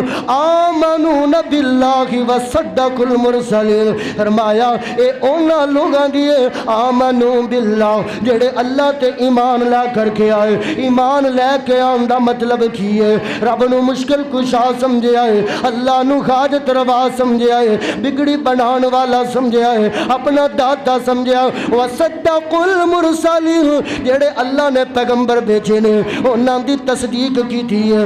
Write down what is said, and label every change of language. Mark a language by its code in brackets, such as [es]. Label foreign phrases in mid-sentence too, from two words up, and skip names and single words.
[ar] آمنون باللہ وصدقوا المرسلین، [pa] فرمایا اے اونا لوگاں دیے [ar] آمنو باللہ [pa] جڑے اللہ تے ایمان لے کر کے آئے، ایمان لے کے آن دا مطلب کیے رب نو مشکل کشا سمجھے آئے، اللہ نو حاجت روا سمجھے آئے، بگڑی بنان والا سمجھے آئے، اپنا داتا سمجھے آئے، [ar] وصدقوا المرسلین [pa] جڑے اللہ نے پیغمبر بھیجے نے انہاں دی تصدیق کی تھی ہے۔